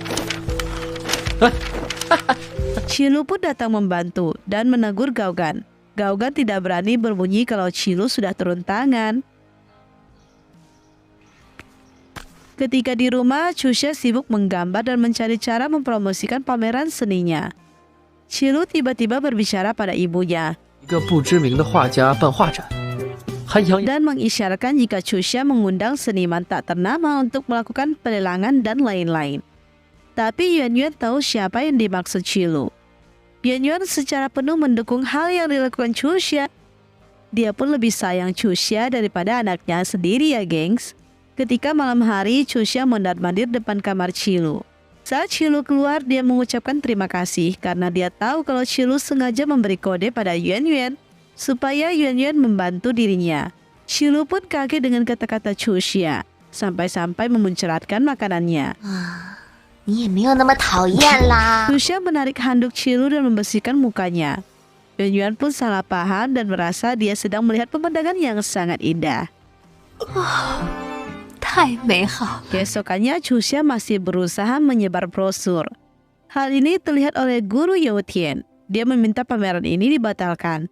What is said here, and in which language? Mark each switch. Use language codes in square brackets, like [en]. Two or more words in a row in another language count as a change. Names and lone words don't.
[id] Qilu pun datang membantu dan menegur Gaogan. Gaogan tidak berani berbunyi kalau Qilu sudah turun tangan. Ketika di rumah, Chuxia sibuk menggambar dan mencari cara mempromosikan pameran seninya. Qilu tiba-tiba berbicara pada ibunya [zh] 一个不知名的画家办画展，还养 [id] dan mengisyaratkan jika Chuxia mengundang seniman tak ternama untuk melakukan pelelangan dan lain-lain. Tapi Yuan Yuan tahu siapa yang dimaksud Qilu. Yuan Yuan secara penuh mendukung hal yang dilakukan Chuxia. Dia pun lebih sayang Chuxia daripada anaknya sendiri ya gengs. Ketika malam hari, Chuxia mondar-mandir depan kamar Qilu. Saat Qilu keluar, dia mengucapkan terima kasih karena dia tahu kalau Qilu sengaja memberi kode pada Yuan Yuan supaya Yuan Yuan membantu dirinya. Qilu pun kaget dengan kata-kata Chuxia, sampai-sampai memuncratkan makanannya. [zh] 你也没有那么讨厌啦。 [id] Chuxia menarik handuk Qilu dan membersihkan mukanya. Yuan Yuan pun salah paham dan merasa dia sedang melihat pemandangan yang sangat indah. [zh] 太美好。 [id] Keesokannya Chuxia masih berusaha menyebar brosur. Hal ini terlihat oleh guru Youtian. Dia meminta pameran ini dibatalkan.